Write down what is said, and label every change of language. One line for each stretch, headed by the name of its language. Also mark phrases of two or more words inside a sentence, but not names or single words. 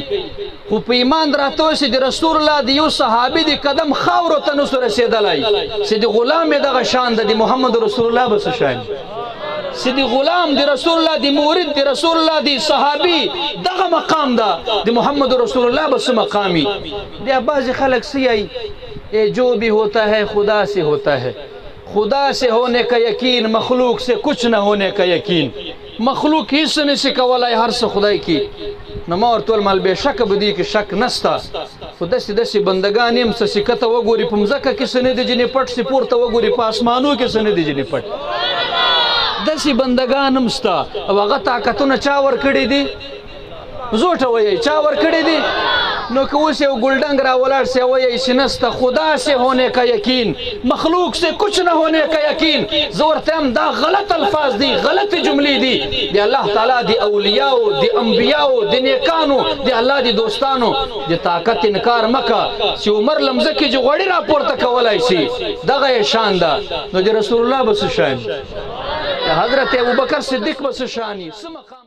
Pashto: خو په ایمان راته وایي چې د رسول الله د یو صحابي د قدم خاورو ته نسو رسېدلی، چې د غلام یې دغه شان ده، د محمد رسول الله به څه شان چې د غلام د رسول الله د مورد د رسول الله د صحابي دغه مقام ده، د محمد رسول الله به څه مقامي. بیا بعضې خلک څه یایي
Urdu: جو بھی ہوتا ہے خدا سے ہوتا ہے، خدا سے ہونے کا یقین مخلوق سے کچھ نہ ہونے کا یقین.
Pashto: مخلوق هیڅ نشي کولی، هر څه خدای کی. نو ما ورته ویل مال بېشکه به دې کې شک نسته، خو داسې داسې بندګان یم څه چې کته وګوري په مځکه کې څه نه دي جنې پټ، چې پورته وګوري په اسمانو کې څه نه دي جنې پټ. داسې بندګان هم شته. او هغه طاقتونه چا ورکړي دي؟ زوټه وایي چا ورکړي دي؟ نو که اوس یو ګلډنګ را ولاړ سي وایي چې نسته
Urdu: خدا سے ہونے کا یقین مخلوق سے کچھ نہ ہونے کا یقین،
Pashto: زه ورته یم دا غلط الفاظ دي، غلطې جملې دي. د الله تعالی د اولیاو د انبیاو د نیکانو د الله د دوستانو د طاقت انکار مکه. چې عمر له مځکې چې غوړي راپورته کولی شي دغه یې شان ده، نو د رسول الله به څه شان، حضرت ابوبکر صدیق به څه شان.